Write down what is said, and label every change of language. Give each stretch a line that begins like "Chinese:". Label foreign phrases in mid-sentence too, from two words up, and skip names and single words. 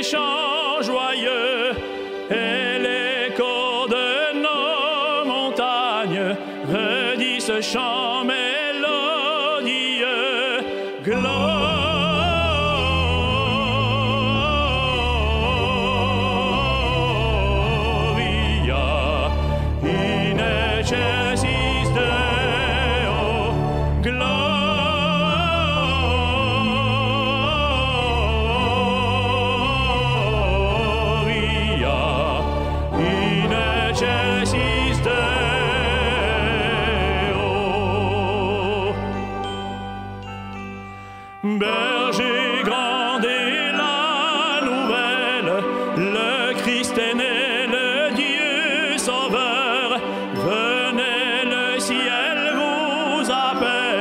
French: chants joyeux et l'écho de nos montagnes chant mélodieux,
Latin: Gloria in excelsis Deo, Gloria in excelsis Deo.
French: Berger grand est la nouvelle, le Christ est né, le Dieu sauveur. Venez, le ciel vous appelle.